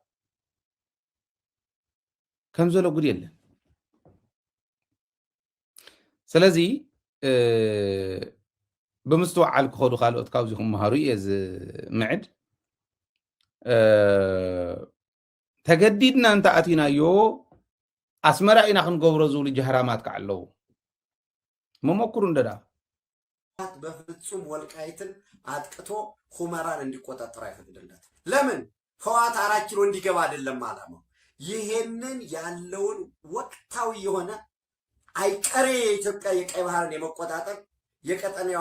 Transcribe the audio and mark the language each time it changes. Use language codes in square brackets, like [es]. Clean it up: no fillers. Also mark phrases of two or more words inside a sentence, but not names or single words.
[ti] ከም ዘሎ ጉድ የለን ስለዚህ ብምስተዋዓል ክኸዱ ካልኦት ካብዚኹም መሃሩ እየ ዝምዕድ ተገዲድና እንተኣቲናዮ ኣስመራ ኢና ክንገብሮ ዝብሉ ጀህራማት ከዓ ኣለዉ መሞክሩ እንደዳ [am] በፍጹም ወልቃይትን አጥቅቶ ሁመራን እንዲቆጣጠር አይፈቅድለት። ለምን? ህወሓት 4 ኪሎ እንዲገባ አይደለም አላማው። ይሄንን ያለውን ወቅታዊ የሆነ አይቀሬ የኢትዮጵያ የቀይ ባህርን የመቆጣጠር የቀጠናው